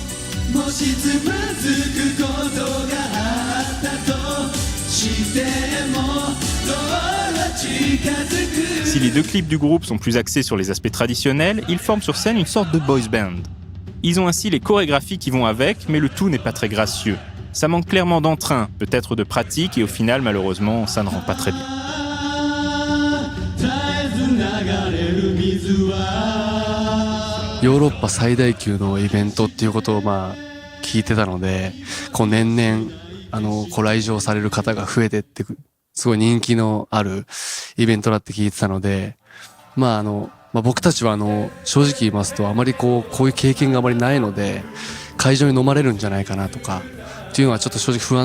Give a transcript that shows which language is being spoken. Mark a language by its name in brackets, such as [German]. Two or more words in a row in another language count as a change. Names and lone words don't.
[French] Si les 2 clips du groupe sont plus axés sur les aspects traditionnels, ils forment sur scène une sorte de boys band. Ils ont ainsi les chorégraphies qui vont avec, mais le tout n'est pas très gracieux. Ça manque clairement d'entrain, peut-être de pratique, et au final, malheureusement, ça ne rend pas très bien. [Japanese] Europe 最大級のイベントっていうことを聞いてたので、こう年々ご来場される方が増えてってすごい人気のあるイベントだって聞いてたので、僕たちは正直言いますとあまりこういう経験があまりないので会場に飲まれるんじゃないかなとかっていうのはちょっと正直不安